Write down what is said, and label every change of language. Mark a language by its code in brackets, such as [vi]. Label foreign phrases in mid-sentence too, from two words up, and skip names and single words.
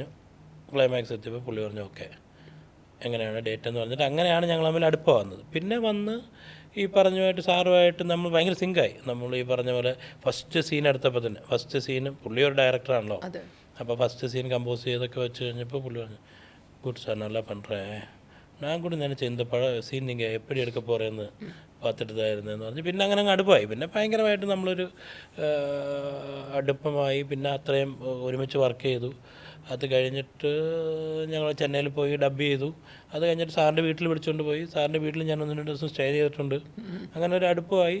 [ml] ക്ലൈമാക്സ് എത്തിയപ്പോൾ പുള്ളി പറഞ്ഞു ഓക്കെ, എങ്ങനെയാണ് ഡേറ്റ് എന്ന് പറഞ്ഞിട്ട് അങ്ങനെയാണ് ഞങ്ങൾ തമ്മിൽ അടുപ്പം വന്നത്. പിന്നെ ഈ പറഞ്ഞുമായിട്ട് സാറുമായിട്ട് നമ്മൾ ഭയങ്കര സിങ്കായി. നമ്മൾ ഈ പറഞ്ഞ പോലെ ഫസ്റ്റ് സീൻ എടുത്തപ്പോൾ തന്നെ, ഫസ്റ്റ് സീന് പുള്ളി ഒരു ഡയറക്ടറാണല്ലോ, അപ്പോൾ ഫസ്റ്റ് സീൻ കമ്പോസ് ചെയ്തൊക്കെ വെച്ച് കഴിഞ്ഞപ്പോൾ പുള്ളി പറഞ്ഞു, [en] good sir [ta] நல்லா பண்ணுறேன், நான் கூட நினச்சேன் இந்த சீன் நீங்கள் எப்படி எடுக்க போகிறேன்னு பார்த்துட்டு தான் இருந்தேன்னு [ml] പറഞ്ഞ് പിന്നെ അങ്ങനെ അങ്ങ് അടുപ്പമായി. പിന്നെ ഭയങ്കരമായിട്ട് നമ്മളൊരു അടുപ്പമായി. പിന്നെ അത്രയും ഒരുമിച്ച് വർക്ക് ചെയ്തു. അത് കഴിഞ്ഞിട്ട് ഞങ്ങൾ ചെന്നൈയിൽ പോയി ഡബ് ചെയ്തു. അത് കഴിഞ്ഞിട്ട് സാറിൻ്റെ വീട്ടിൽ വിളിച്ചുകൊണ്ട് പോയി. സാറിൻ്റെ വീട്ടിൽ ഞാൻ 1-2 ദിവസം സ്റ്റേ ചെയ്തിട്ടുണ്ട്. അങ്ങനെ ഒരു അടുപ്പമായി.